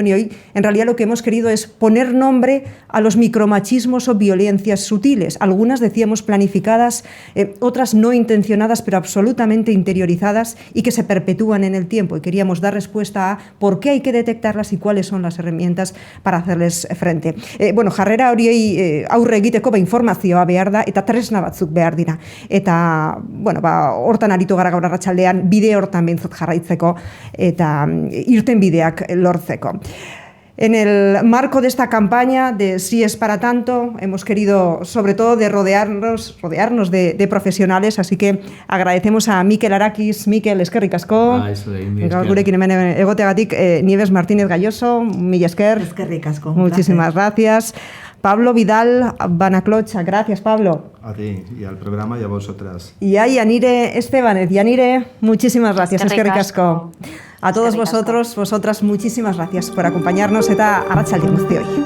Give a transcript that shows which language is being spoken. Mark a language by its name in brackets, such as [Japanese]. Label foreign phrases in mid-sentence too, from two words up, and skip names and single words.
[Spanish] Y hoy, en realidad, lo que hemos querido es poner nombre a los micromachismos o violencias sutiles. Algunas, decíamos, planificadas, otras no intencionadas, pero absolutamente interiorizadas y que se perpetúan en el tiempo. Y queríamos dar respuesta a por qué hay que detectarlas y cuáles son las herramientas para hacerles frente. [Basque] Bueno, jarrera horiei aurre egiteko informazioa behar da eta tresna batzuk behar dira. Eta bueno, hortan aritu gara gaur arratsaldean, bide hortan behintzat jarraitzeko eta irten bideak lortzeko. [Spanish] En el marco de esta campaña de Sí es para tanto, hemos querido sobre todo de rodearnos de profesionales, así que agradecemos a Mikel Arakis. [Basque] Mikel, eskerrik asko. Gaur gurekin hemen egoteagatik, Nieves Martínez Galloso, mila esker. Eskerrik asko. [Spanish] Muchísimas gracias. Pablo Vidal Banaclocha, gracias Pablo. A ti y al programa y a vosotras. Y a Yanire Estebanez. Yanire, muchísimas gracias, [Basque] eskerrik asko. [Spanish] A todos vosotros, vosotras, muchísimas gracias por acompañarnos [Basque] eta arratsalde guztioi.